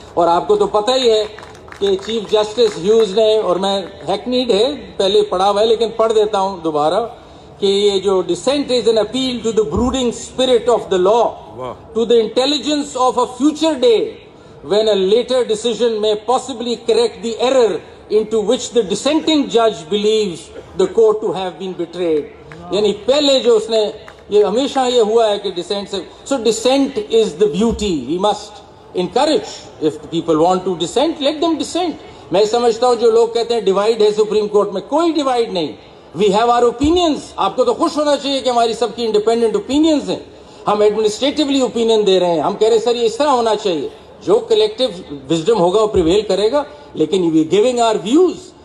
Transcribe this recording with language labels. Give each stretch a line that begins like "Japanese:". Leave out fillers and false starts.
Urdu: اور آپ کو تو پتہ ہی ہے کہ چیف جسٹس ہیوز نے, اور میں ہیکنیڈ ہے پہلے پڑھا ہوا ہے لیکن پڑھ دیتا ہوں دوبارہ, کہ یہ جو
English: Dissent is an appeal to the brooding spirit of the law, to the intelligence of a future day when a later decision may possibly correct the error into which the dissenting judge believes the court to have been betrayed.
Urdu: یعنی پہلے جو اس نے, یہ ہمیشہ یہ ہوا ہے کہ ڈسینٹ سے,
English: so dissent is the beauty. We must encourage. If people want to dissent, let them dissent.
Urdu: میں سمجھتا ہوں جو لوگ کہتے ہیں ڈیوائڈ ہے سپریم کورٹ میں, کوئی ڈیوائڈ نہیں.
English: We have our opinions.
Urdu: آپ کو تو خوش ہونا چاہیے کہ ہماری سب کی انڈیپینڈنٹ اوپینینز ہیں. ہم ایڈمنسٹریٹولی اوپینین دے رہے ہیں, ہم کہہ رہے ہیں سر یہ اس طرح ہونا چاہیے. جو کلیکٹیو وزڈم ہوگا وہ پریویل کرے گا, لیکن
English: We giving our views.